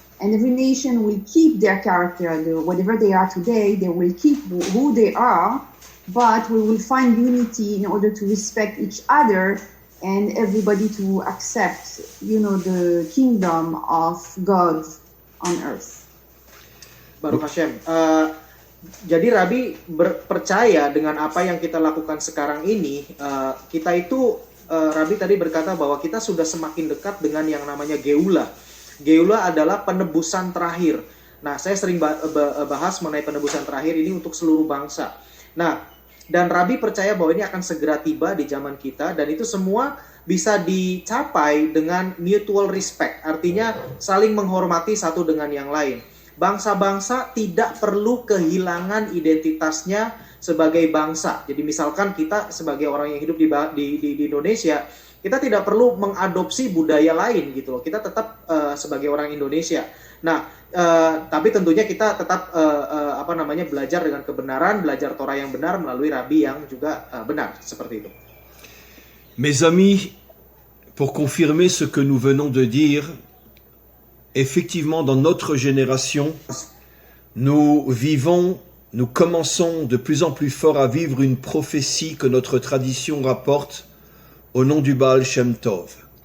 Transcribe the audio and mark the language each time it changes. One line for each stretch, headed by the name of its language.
English: And every nation will keep their character, whatever they are today, they will keep who they are, but we will find unity in order to respect each other and everybody to accept, the kingdom of God on earth.
Hebrew: Baruch Hashem.
Indonesian: Jadi Rabbi percaya dengan apa yang kita lakukan sekarang ini, kita itu, Rabbi tadi berkata bahwa kita sudah semakin dekat dengan yang namanya Geula. Geula adalah penebusan terakhir. Nah, saya sering bahas mengenai penebusan terakhir ini untuk seluruh bangsa. Nah, dan Rabbi percaya bahwa ini akan segera tiba di zaman kita, dan itu semua bisa dicapai dengan mutual respect, artinya saling menghormati satu dengan yang lain. Bangsa-bangsa tidak perlu kehilangan identitasnya sebagai bangsa. Jadi misalkan kita sebagai orang yang hidup di Indonesia, kita tidak perlu mengadopsi budaya lain gitu loh. Kita tetap sebagai orang Indonesia. Nah, tapi tentunya kita tetap belajar dengan kebenaran, belajar Torah yang benar melalui Rabbi yang juga benar, seperti itu.
French: Mes amis, pour confirmer ce que nous venons de dire, effectivement, dans notre génération, nous commençons de plus en plus fort à vivre une prophétie que notre tradition rapporte au nom du Baal Shem Tov.